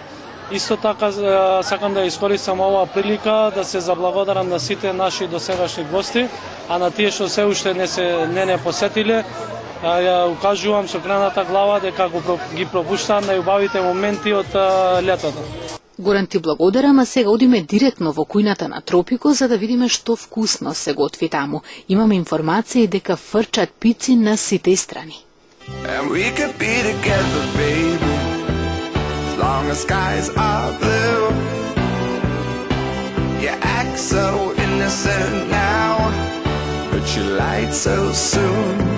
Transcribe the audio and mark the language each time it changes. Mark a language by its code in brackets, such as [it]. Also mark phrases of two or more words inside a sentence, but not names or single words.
[mk] Исто така сакам да искористам оваа прилика да се заблагодарам на сите наши досегашни гости, а на тие што се уште не посетиле, ја укажувам со крената глава дека ги пропуштаат најубавите моменти од летото. Горан, ти благодарам, а сега одиме директно во кујната на Тропико за да видиме што вкусно се готви таму. Имаме информации дека фрчат пици на сите страни. [en] And we could be together, baby, as long as skies are blue. You act so innocent now, but you lied so soon.